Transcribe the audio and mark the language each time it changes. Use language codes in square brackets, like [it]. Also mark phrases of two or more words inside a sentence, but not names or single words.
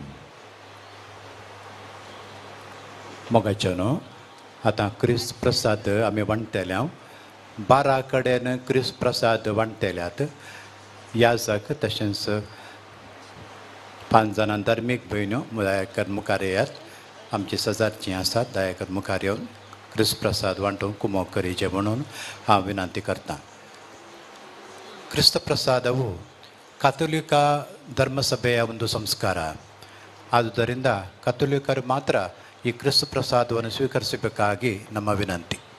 [kok] मोगाच्यानो आतां क्रिस्त प्रसाद आमी वांटतल्या 12 कडेन क्रिस्त प्रसाद वांटतल्यात. याजक तशेंच 5 जाणां धार्मीक भयण्यो दयाकर मुखार येयात. आमची सजारचीं आसात दयाकर मुखार येवन क्रिस्त प्रसाद वांटून कुमोग करीचे म्हणून हांव विनंती करतां. [kn] ಕ್ರಿಸ್ತ ಪ್ರಸಾದವು ಕಥೋಲಿಕ ಧರ್ಮಸಭೆಯ ಒಂದು ಸಂಸ್ಕಾರ. ಆದುದರಿಂದ ಕಥೋಲಿಕರು ಮಾತ್ರ ಈ ಕ್ರಿಸ್ತ ಪ್ರಸಾದವನ್ನು ಸ್ವೀಕರಿಸಬೇಕಾಗಿ ನಮ್ಮ ವಿನಂತಿ.